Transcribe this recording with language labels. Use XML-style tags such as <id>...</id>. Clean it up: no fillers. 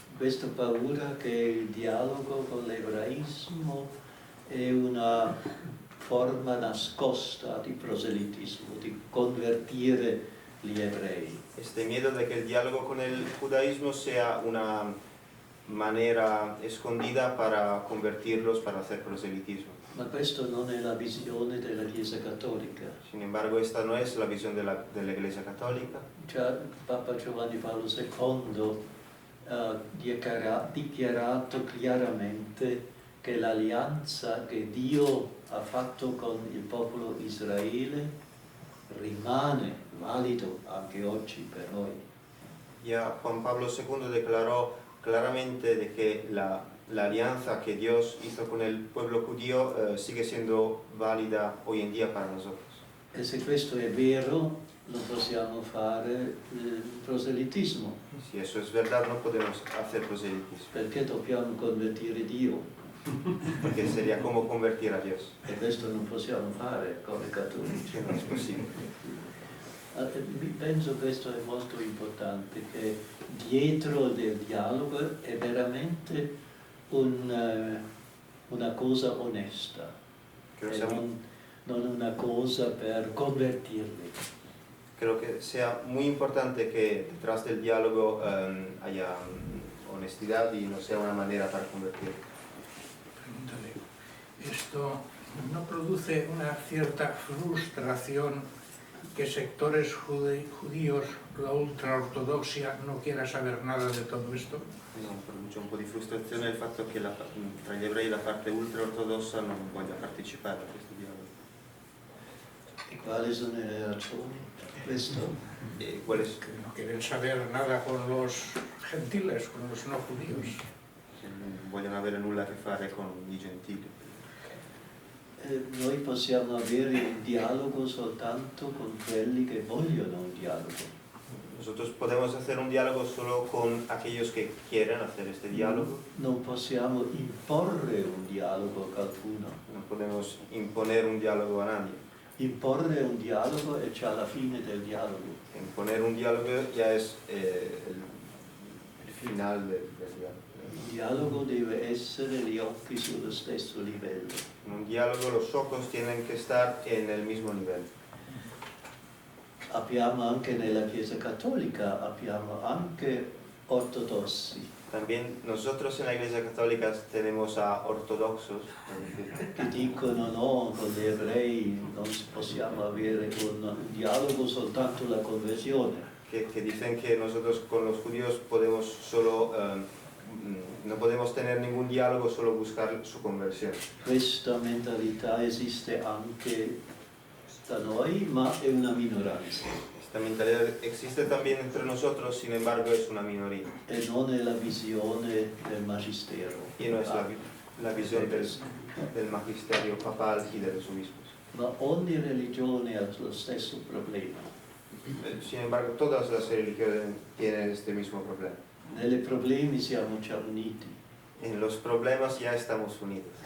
<it>Questa paura che il dialogo con l'ebraismo è una forma nascosta di proselitismo, di convertire gli ebrei.</it> <es>Este miedo de que el diálogo con el judaísmo sea una manera escondida para convertirlos, para hacer proselitismo.</es> <it>Ma questa non è la visione della Chiesa Cattolica.</it> <es>Sin embargo, esta no es la visión de la Iglesia Católica.</es> <it>Già Papa Giovanni Paolo II ha dichiarato chiaramente che l'alleanza che Dio ha fatto con il popolo Israele rimane valido anche oggi per noi.</it> <es>Ya Juan Pablo II declaró claramente de que la alianza que Dios hizo con el pueblo judío sigue siendo válida hoy en día para nosotros.</es> <it>E se questo è vero, non possiamo fare proselitismo,</it> <es>Si eso es verdad, no podemos hacer proselitismo,</es> <it>perché dobbiamo convertire Dio.</it> <es>porque sería como convertir a Dios.</es> <it>E questo non possiamo fare come cattolici.</it> <es>No es posible.</es> <it>Penso questo è molto importante, che dietro del dialogo è veramente una cosa onesta,</it> <es>Creo, e sea,</es> <it>non una cosa per convertirli.</it> <es>creo que sea muy importante que detrás del diálogo haya honestidad y no sea una manera para convertir. pregúntale, ¿esto no produce una cierta frustración que sectores judíos, la ultraortodoxia, no quiera saber nada de todo esto?</es> <it>No, produce un po' di frustrazione il fatto che tra gli ebrei la parte ultraortodossa non voglia partecipare a questo dialogo. E quali sono le ragioni di questo? E quali</it> <es>Que no quieren saber nada con los gentiles, con los no judíos.</es> <it>non vogliono avere nulla a che fare con i gentili. Noi possiamo avere un dialogo soltanto con quelli che vogliono un dialogo.</it> <es>Nosotros podemos hacer un diálogo solo con aquellos que quieran hacer este diálogo.</es> <it>Non possiamo imporre un dialogo a qualcuno.</it> <es>No podemos imponer un diálogo a nadie.</es> <it>Imporre un dialogo è già la fine del dialogo.</it> <es>Imponer un diálogo ya es el final del diálogo.</es> <it>Il dialogo deve essere gli occhi sullo stesso livello.</it> <es>En un diálogo los ojos tienen que estar en el mismo nivel.</es> <it>Abbiamo anche nella Chiesa Cattolica, abbiamo anche ortodossi</it> <es>También nosotros en la Iglesia Católica tenemos a ortodoxos</es> <it>che dicono no, con gli ebrei non possiamo avere un dialogo, soltanto la conversione.</it> <es>que dicen que nosotros con los judíos podemos solo, no podemos tener ningún diálogo, solo buscar su conversión.</es> <it>Questa mentalità esiste anche da noi, ma è una minoranza.</it> <es>Esta mentalidad existe también entre nosotros, sin embargo es una minoría.</es> <it>E non è la visione del magistero.</it> <es>Y no es la visión del magisterio papal y de los obispos.</es> <it>Ma ogni religione ha lo stesso problema.</it> <es>Sin embargo, todas las religiones tienen este mismo problema.</es> <it>Nei problemi siamo già uniti.</it> <es>En los problemas ya estamos unidos.</es>